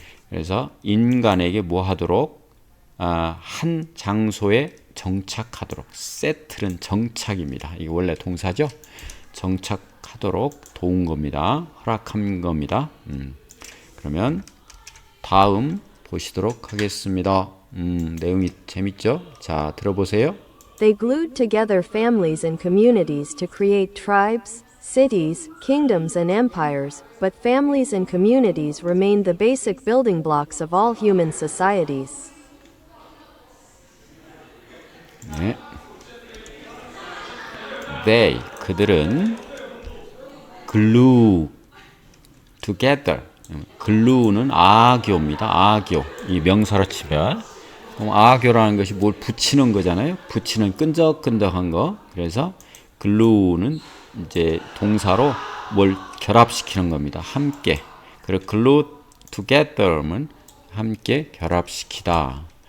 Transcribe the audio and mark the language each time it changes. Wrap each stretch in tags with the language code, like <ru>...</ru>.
<ko>그래서 인간에게 뭐 하도록? 한 장소에 정착하도록. 세틀은 정착입니다. 이게 원래 동사죠. 정착하도록 도운 겁니다. 허락한 겁니다. 그러면 다음 보시도록 하겠습니다. 내용이 재밌죠? 자, 들어보세요.</ko> <en>They glued together families and communities to create tribes, cities, kingdoms, and empires, but families and communities remained the basic building blocks of all human societies.</en> <ko>네.</ko> <en>They,</en> <ko>그들은</ko> <en>glue together.</en> <ko>glue는 아교입니다. 아교. 이 명사로 치면 아교라는 것이 뭘 붙이는 거잖아요. 붙이는 끈적끈적한 거. 그래서 glue는 이제 동사로 뭘 결합시키는 겁니다. 함께. 그리고 glue together는 함께 결합시키다.</ko>